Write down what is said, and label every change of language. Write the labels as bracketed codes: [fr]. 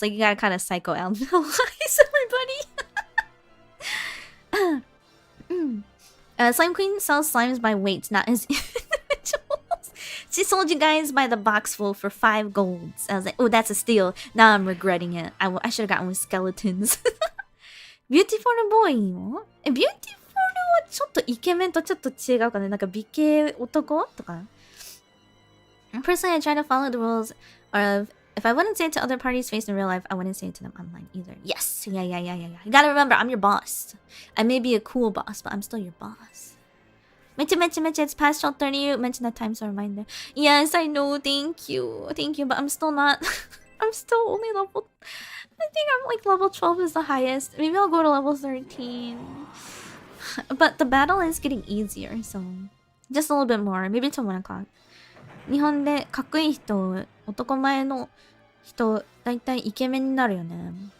[en] Like you gotta kind of psychoanalyze everybody. Slime Queen sells slimes by weight, not as individuals. She sold you guys by the box full for 5 golds. I was like, oh, that's a steal. Now I'm regretting it. I should have gotten with skeletons. [ja] Beautiful boy もBeautiful はちょっとイケメンとちょっと違うかね。なんか美形男とか。 [en] Personally, I try to follow the rules of If I wouldn't say it to other parties faced in real life, I wouldn't say it to them online either. Yes. Yeah. You gotta remember, I'm your boss. I may be a cool boss, but I'm still your boss. Meche, it's past 12:30. You mentioned that time, so reminder. Yes, I know. Thank you. But I'm still not. I'm still only level. I think I'm like level 12 is the highest. Maybe I'll go to level 13. But the battle is getting easier, so just a little bit more. Maybe till 1 o'clock. [ja] 日本でかっこいい人、男前の人、だいたいイケメンになるよね。